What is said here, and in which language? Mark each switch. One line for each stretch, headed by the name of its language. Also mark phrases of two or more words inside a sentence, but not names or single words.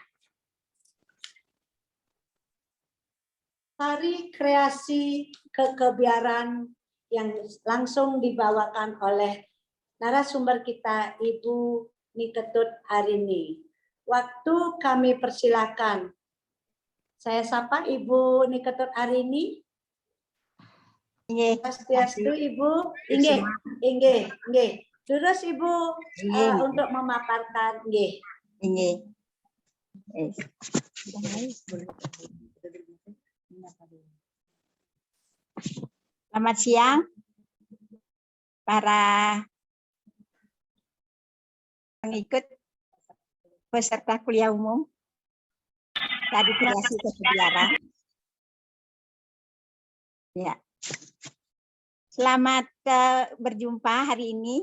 Indonesian: Tari Kreasi Kekebiaran, yang langsung dibawakan oleh narasumber kita Ibu Niketut Arini. Waktu kami persilakan. Saya sapa Ibu Niketut Arini. Nggih. Swastiastu Ibu. Inggih. Terus Ibu Nggih. untuk memaparkan, nggih. Nggih. Selamat siang para pengikut peserta kuliah umum dari Kreasi Kebiaran. Ya. Selamat berjumpa hari ini.